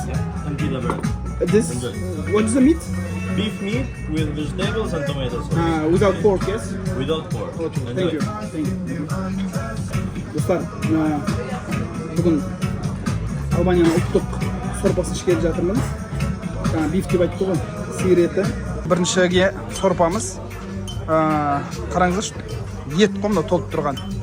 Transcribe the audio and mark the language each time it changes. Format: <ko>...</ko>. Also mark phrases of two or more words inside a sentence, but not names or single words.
<en>And pita bread. This, what is the meat? Beef meat with vegetables and tomato sauce. Without pork, yes? Without pork. Okay, Enjoy. thank you.</en> <kk>Dostlar, бүгін Албанияның ұлттық сорпасын ішкелі жатырмыз. Биф деп айтты ғой, сиыр еті. Біріншіге сорпамыз. Қараңыздаршы, ет қомда толып тұрған.</kk>